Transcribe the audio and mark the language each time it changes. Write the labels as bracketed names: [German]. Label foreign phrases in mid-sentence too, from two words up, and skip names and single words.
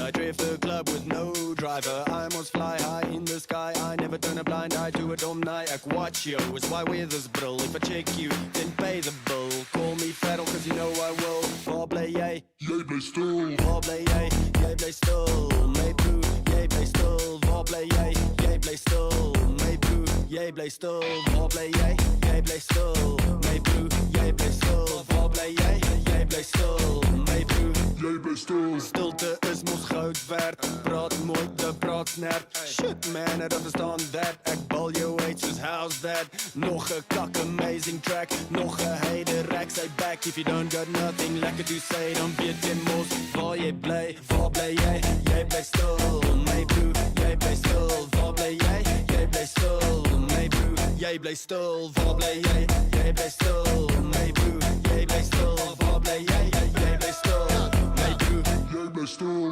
[English] I drift the club with no driver. I must fly high in the sky. I never turn a blind eye to a dom night. Ek watch you, it's why with this bril. If I check you, then pay the bill. Call me Fettel, cause you know I will. [Afrikaans] Waar bly jy? Jy bly stil. Waar bly jy? Jy bly stil. My broer, jy bly stil. Waar bly jy? Jy bly stil. My broer, jy bly stil. Waar bly jy? Jy bly stil. My broer, jy bly stil. Waar bly jy? Jy bly stil. My broer, jy bly stil. Stilte is mos goud werd. Praat mooi, de praat snert. [English] Shit man, I don't understand that. [Afrikaans] Ek bal jou uit soos [English] how's that? [Afrikaans] Nog 'n kak [English] amazing track. [Afrikaans] Nog 'n [English] hater rack sy back. If you don't got nothing lekker to say, [Afrikaans] dan weet jy mos waar jy bly. Waar bly jy? Jy bly stil. My broer, jy bly stil. Waar bly jy? Jy bly stil. My broer, jy bly stil. Waar bly jy? Jy bly stil. My broer, jy bly stil. Waar bly jy? Jy bly stil. My broer, jy bly stil.